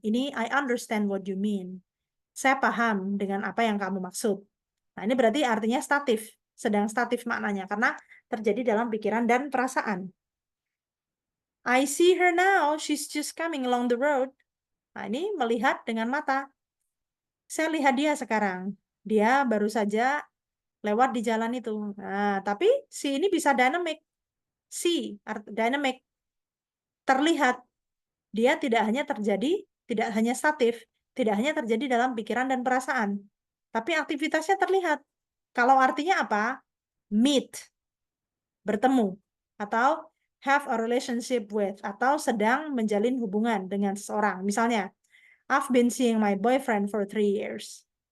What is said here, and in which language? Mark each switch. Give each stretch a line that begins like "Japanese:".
English: Ini I understand what you mean.
Indonesian: Saya paham dengan apa yang kamu maksud. Nah, ini berarti artinya statif, sedang statif maknanya karena terjadi dalam pikiran dan perasaan.
English: I see her now, she's just coming along the road.
Indonesian: Nah, ini melihat dengan mata. Saya lihat dia sekarang. Dia baru saja lewat di jalan itu. Nah, tapi si ini bisa dynamic. Dynamic. Terlihat. Dia tidak hanya statif, tidak hanya terjadi dalam pikiran dan perasaan. Tapi aktivitasnya terlihat. Kalau artinya apa? Meet, bertemu.
English: Atau have a relationship with.
Indonesian: Atau sedang menjalin hubungan dengan seseorang.
English: Misalnya, I've been seeing my boyfriend for 3 years.